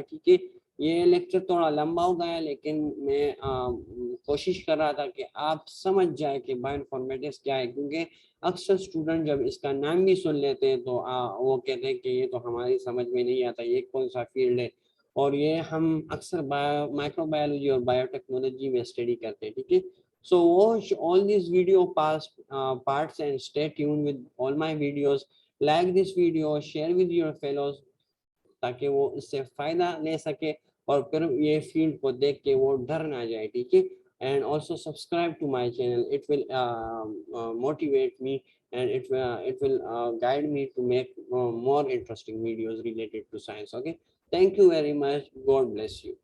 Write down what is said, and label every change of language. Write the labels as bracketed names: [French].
[Urdu] ٹھیک ہے, یہ لیکچر تھوڑا لمبا ہو گیا, لیکن میں کوشش کر رہا تھا کہ آپ سمجھ جائے کہ بائو انفارمیٹکس کیا ہے, کیونکہ اکثر اسٹوڈنٹ جب اس کا نام بھی سن لیتے ہیں تو وہ کہتے ہیں کہ یہ تو ہماری سمجھ میں نہیں آتا, یہ کون سا فیلڈ ہے. اور یہ ہم اکثر مائکرو بایولوجی اور بایو ٹیکنالوجی میں اسٹڈی کرتے ہیں. ٹھیک ہے. [English] So watch all these video parts and stay tuned with all my videos. Like this video, share with your fellows [Urdu] تاکہ وہ اس سے فائدہ لے سکے اور پھر یہ فیلڈ کو دیکھ کے وہ ڈر نہ جائے. ٹھیک ہے. [English] And also subscribe to my channel. It will motivate me, and it will guide me to make more interesting videos related to science. Okay. Thank you very much. God bless you.